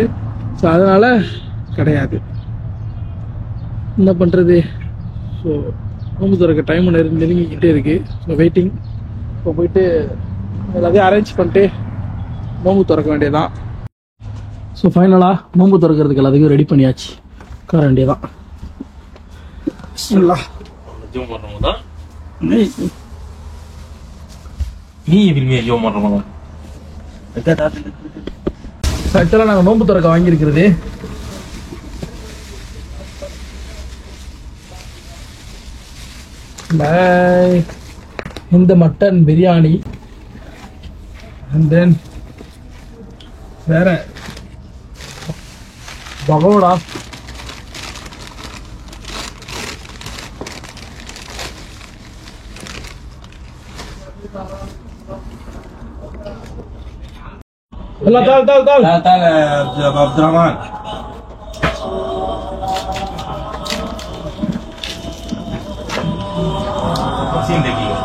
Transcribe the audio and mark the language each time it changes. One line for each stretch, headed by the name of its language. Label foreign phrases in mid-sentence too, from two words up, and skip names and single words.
Tamil: ஸோ அதனால் கிடையாது. என்ன பண்ணுறது? ஸோ நோம்பு திறக்க டைம் நெருங்கிக்கிட்டே இருக்குது. ஸோ வெயிட்டிங். இப்போ போயிட்டு எல்லாத்தையும் அரேஞ்ச் பண்ணிட்டு நோம்பு திறக்க வேண்டியதான். ஸோ ஃபைனலாக நோம்பு திறக்கிறதுக்கு எல்லாத்துக்கும் ரெடி பண்ணியாச்சு, உட்கார வேண்டியதான்.
Arabic: اليوم رمضان مية بالمية اليوم رمضان.
Tamil: ஆக்சுவலாக நாங்கள் நோம்பு திறக்க வாங்கியிருக்கிறது இந்த மட்டன் பிரியாணி,
English: and then
Tamil: வேற பகோடா,
Arabic: يلا تعال تعال يا ابو عبد الرحمن. 50 دقيقة.